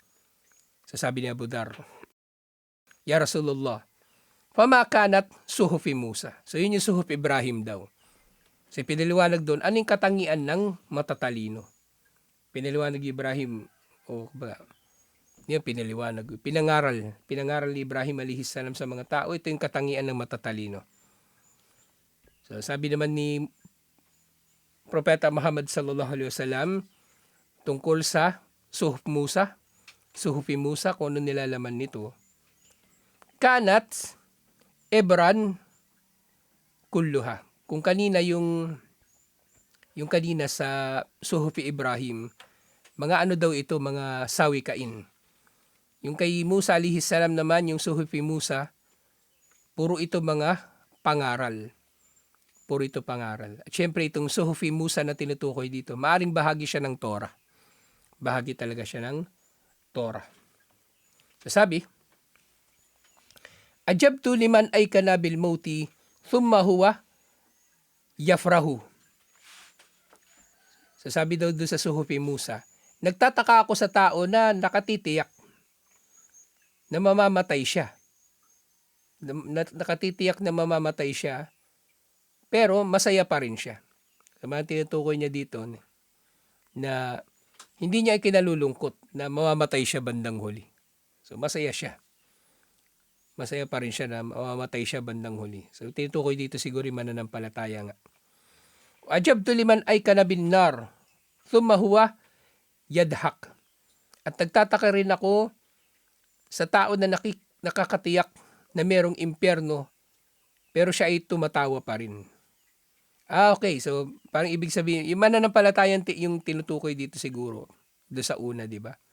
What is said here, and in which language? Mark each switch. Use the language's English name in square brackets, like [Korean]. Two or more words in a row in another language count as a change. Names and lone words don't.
[Filipino] Sasabi ni [Arabic] Abu Dhar, يا رسول الله، فما كانت صحف موسى. [Filipino] So yun yung suhuf Ibrahim daw. So pinaliwanag doon, anong katangian ng matatalino? Pinaliwanag Ibrahim, yun pinaliwanag, pinangaral ni Ibrahim [Arabic] عليه السلام [Filipino] sa mga tao, ito yung katangian ng matatalino. So sabi naman ni Propeta Muhammad [Arabic] صلى الله عليه وسلم [Filipino] tungkol sa Suhuf Musa, Suhufi Musa, kung ano nilalaman nito. [Arabic] كانت عبرا كلها. [Filipino] Kung kanina yung kanina sa Suhufi Ibrahim, mga ano daw ito, mga sawikain. Yung kay Musa [Arabic] عليه السلام [Filipino] naman, yung Suhufi Musa, puro ito mga pangaral. Puro ito pangaral. At syempre itong Suhufi Musa na tinutukoy dito, maaring bahagi siya ng Torah. Bahagi talaga siya ng Torah. So sabi, [Arabic] عجبت لمن أيقن بالموت ثم هو يفرح. [Filipino] So sabi daw doon sa Suhufi Musa, nagtataka ako sa tao na nakatitiyak na mamamatay siya. Nakatitiyak na mamamatay siya, pero masaya pa rin siya. So mga tinutukoy niya dito na hindi niya ikinalulungkot na mamamatay siya bandang huli. So masaya siya. Masaya pa rin siya na mamamatay siya bandang huli. So tinutukoy dito siguro yung mananampalataya nga. [Arabic] عجبت لمن أيقن بالنار ثم هو يضحك. [Filipino] At nagtataka rin ako sa tao na nakakatiyak na merong impyerno, pero siya ay tumatawa pa rin. Okay. So, parang ibig sabihin, yung mananampalataya yung tinutukoy dito siguro, doon sa una, di ba?